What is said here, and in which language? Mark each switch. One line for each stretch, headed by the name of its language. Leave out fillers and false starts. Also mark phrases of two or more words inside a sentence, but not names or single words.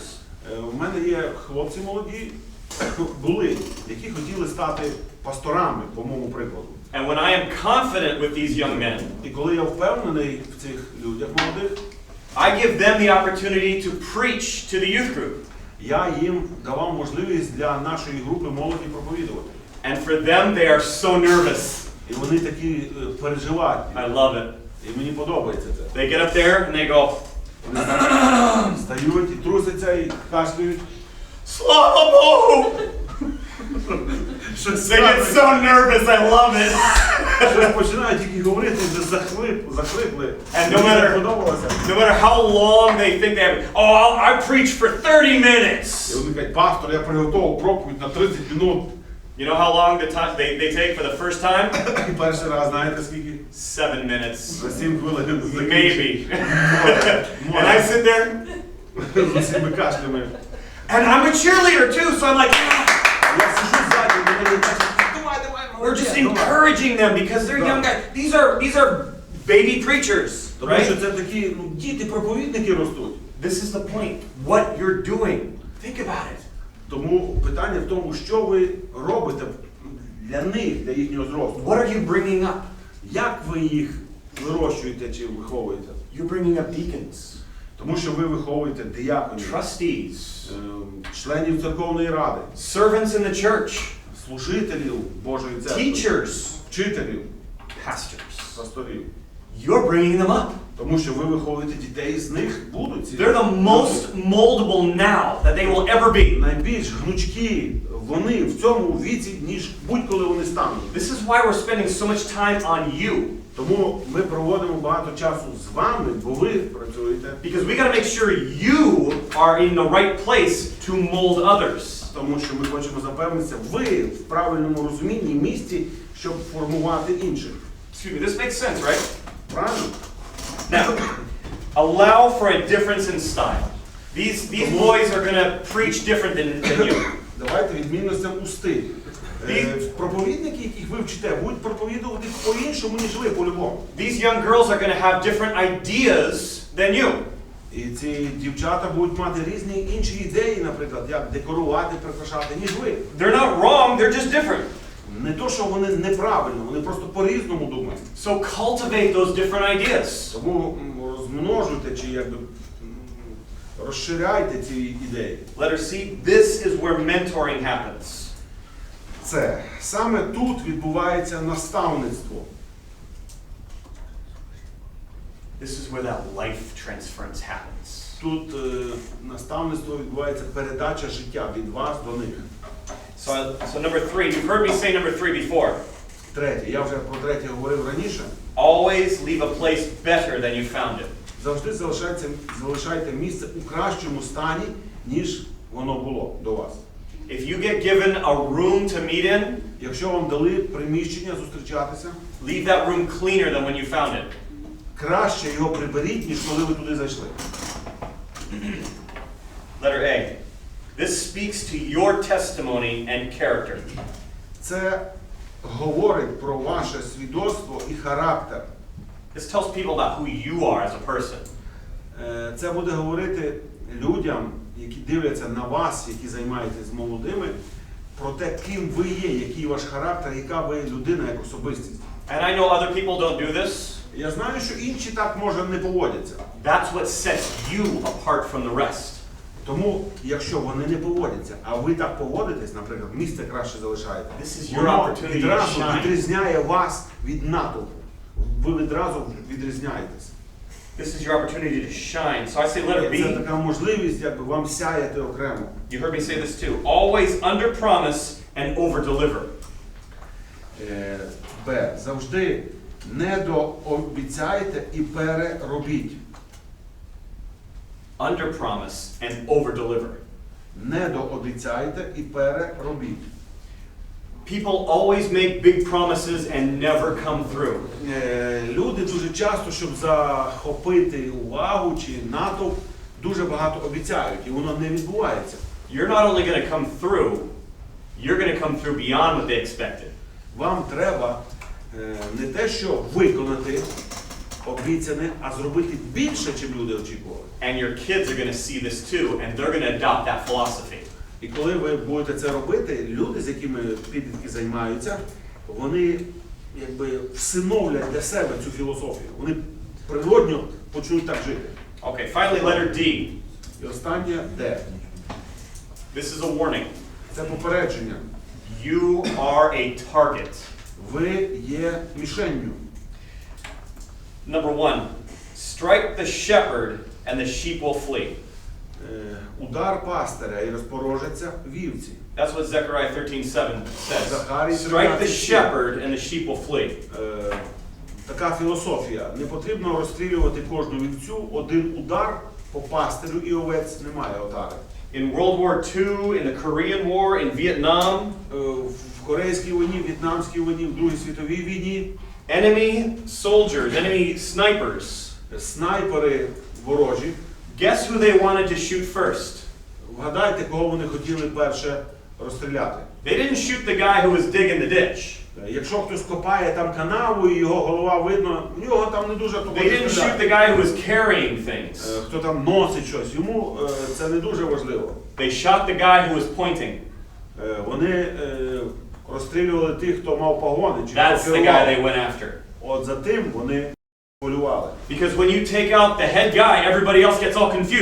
Ukrainian: У мене є хлопці молоді, були, які хотіли стати пасторами, по моєму прикладу.
English: And when I am confident with these young men,
Ukrainian: І коли я впевнений в цих людях молодих,
English: I give them the opportunity to preach to the youth group.
Ukrainian: я їм давав можливість для нашої групи молоді проповідувати.
English: And for them, they are so nervous.
Ukrainian: І вони такі переживають.
English: I love it.
Ukrainian: І мені подобається це.
English: They get up there and they go,
Ukrainian: Вони стають і трусяться і кашляють. Слава Богу!
English: They get so nervous, I love it.
Ukrainian: Щось починають тільки говорити, вже захлипли.
English: And no matter how long they think they have, oh, I preach for 30 minutes.
Ukrainian: І вони кажуть, пастор, я приготував проповідь на 30 минут.
English: You know how long they take for the first time?
Ukrainian: І перший раз, знаєте скільки?
English: 7 minutes.
Ukrainian: За 7 хвилин.
English: Maybe. And I sit there.
Ukrainian: З усіми кашлями.
English: And I'm a cheerleader too, so I'm like,
Ukrainian: Я сиджу ззаді, вони кажуть,
English: we're just encouraging them because they're young guys. These are baby preachers,
Ukrainian: Тому що це такі, діти-проповідники ростуть.
English: This is the point. What you're doing. Think about it.
Ukrainian: Тому питання в тому, що ви робите для них, для їхнього зросту.
English: What are you bringing up?
Ukrainian: Як ви їх вирощуєте чи виховуєте?
English: You're bringing up deacons.
Ukrainian: Тому що ви виховуєте дияконів,
English: Trustees.
Ukrainian: членів церковної ради,
English: Servants in the church.
Ukrainian: служителів Божої церкви,
English: Teachers.
Ukrainian: вчителів,
English: Pastors.
Ukrainian: пасторів.
English: You're bringing them up.
Ukrainian: Тому що ви виховуєте дітей, з них будуть ці.
English: They're the most moldable now that they will ever be.
Ukrainian: Найбільш гнучкі вони в цьому віці, ніж будь-коли вони стануть.
English: This is why we're spending so much time on you.
Ukrainian: Тому ми проводимо багато часу з вами, бо ви працюєте.
English: Because we got to make sure you are in the right place to mold others.
Ukrainian: Тому що ми хочемо запевнитися, ви в правильному розумінні місці, щоб формувати інших.
English: Excuse me, this makes sense, right?
Ukrainian: Правильно?
English: Now, allow for a difference in style. These boys are going to preach different than you.
Ukrainian: Давайте відмінностям у стилі. Проповідники, яких ви вчите, будуть проповідувати по-іншому, ніж ви, по-любому.
English: These young girls are going to have different ideas than you.
Ukrainian: І ці дівчата будуть мати різні інші ідеї, наприклад, як декорувати, прикрашати, ніж ви.
English: They're not wrong, they're just different.
Ukrainian: Не то, що вони неправильно, вони просто по-різному думають.
English: So cultivate those different ideas.
Ukrainian: Тому розмножуйте чи якби розширяйте ці ідеї.
English: Letter C, this is where mentoring happens.
Ukrainian: Це саме тут відбувається наставництво.
English: This is where that life transference happens.
Ukrainian: Тут наставництво відбувається передача життя від вас до них.
English: So number 3, you've heard me say number 3 before.
Ukrainian: Третє, я вже про третє говорив раніше.
English: Always leave a place better than you found it.
Ukrainian: Завжди залишайте місце у кращому стані, ніж воно було до вас.
English: If you get given a room to meet in,
Ukrainian: Якщо вам дали приміщення зустрічатися,
English: leave that room cleaner than when you found it.
Ukrainian: краще його приберіть, ніж коли ви туди зайшли.
English: Letter A. This speaks to your testimony and character.
Ukrainian: Це говорить про ваше свідоцтво і характер.
English: This tells people about who you are as a person.
Ukrainian: Це буде говорити людям, які дивляться на вас, які займаєтесь з молодими, про те, ким ви є, який ваш характер, яка ви людина, як особистість.
English: And I know other people don't do this.
Ukrainian: Я знаю, що інші так, може, не поводяться.
English: That's what sets you apart from the rest.
Ukrainian: Тому, якщо вони не поводяться, а ви так поводитесь, наприклад, місце краще залишаєте,
English: This is your
Ukrainian: воно
English: opportunity to
Ukrainian: відразу
English: shine.
Ukrainian: відрізняє вас від натовпу. Ви відразу відрізняєтесь.
English: This is your opportunity to shine. So I say letter
Ukrainian: Це
English: B.
Ukrainian: така можливість, якби вам сяяти окремо.
English: You heard me say this too. Always under promise and over deliver.
Ukrainian: Б. Завжди недообіцяйте і переробіть.
English: Under promise and over deliver.
Ukrainian: Недообіцяйте і переробіть.
English: People always make big promises and never come through.
Ukrainian: Люди дуже часто, щоб захопити увагу чи натовп, дуже багато обіцяють, і воно не відбувається.
English: You're not only going to come through, you're going to come through beyond what they expected.
Ukrainian: Вам треба не те, що виконати обіцяне, а зробити більше, чим люди очікували.
English: And your kids are going to see this too, and they're going to adopt that philosophy.
Ukrainian: І коли ви будете це робити, люди, з якими підлітки займаються, вони якби всиновлять для себе цю філософію. Вони природньо почнуть так жити.
English: Okay, finally, letter D.
Ukrainian: І останнє Д.
English: This is a warning.
Ukrainian: Це попередження.
English: You are a target.
Ukrainian: Ви є мішенню.
English: Number 1, strike the shepherd and the sheep will flee.
Ukrainian: Удар пастиря і розпорожаться вівці.
English: That's what Zechariah 13:7 says.
Ukrainian: Захарій
English: Strike the
Ukrainian: 13:7.
English: shepherd and the sheep will flee.
Ukrainian: Така філософія. Не потрібно розстрілювати кожну вівцю. Один удар по пастирю і овець немає отари.
English: In World War II, in the Korean War, in Vietnam,
Ukrainian: В Корейській війні, В'єтнамській війні, в Другій світовій війні
English: enemy soldiers, enemy snipers.
Ukrainian: снайпери ворожі.
English: Guess who they wanted to shoot first?
Ukrainian: Вгадайте, кого вони хотіли перше розстріляти.
English: They didn't shoot the guy who was digging the ditch.
Ukrainian: Якщо хтось копає там канаву і його голова видно, у нього там не дуже хто
English: They didn't shoot the guy who was carrying things.
Ukrainian: хто там носить щось, йому це не дуже важливо.
English: They shot the guy who was pointing.
Ukrainian: Вони розстрілювали тих, хто мав погони, чи
English: That's
Ukrainian: хто
English: the guy
Ukrainian: керував.
English: they went after.
Ukrainian: От за тим вони полювали.
English: Because when you take out the head guy, everybody else gets all confused.